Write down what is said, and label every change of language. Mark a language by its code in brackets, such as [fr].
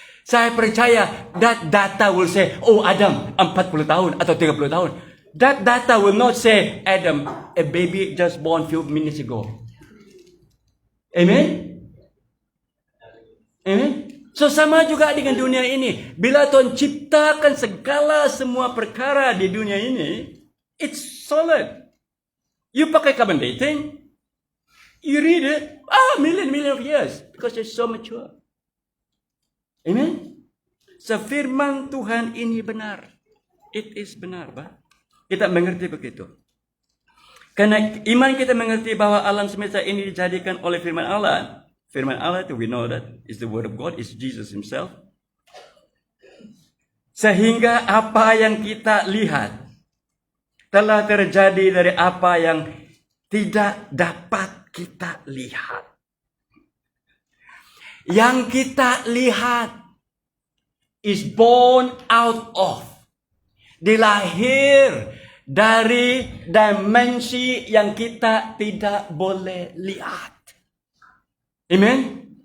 [ms] Saya percaya [en] that data will say, oh [ms] Adam 40 tahun atau 30 tahun. [en] That data will not say, Adam, a baby just born few minutes ago. Amen? Amen? [ms] So sama juga dengan dunia ini. Bila Tuhan ciptakan segala semua perkara di dunia ini, [en] it's solid. You pakai carbon dating, you read it, million of years, because it's so mature. Amen? [ms] So firman Tuhan ini benar. It is benar, Pak. Kita mengerti begitu. Karena iman kita mengerti bahwa alam semesta ini dijadikan oleh firman Allah. Firman Allah itu [en] we know that is the word of God, is Jesus himself. [ms] Sehingga apa yang kita lihat telah terjadi dari apa yang tidak dapat kita lihat. Yang kita lihat [en] is born out of, [ms] dilahir dari dimensi yang kita tidak boleh lihat. Amen?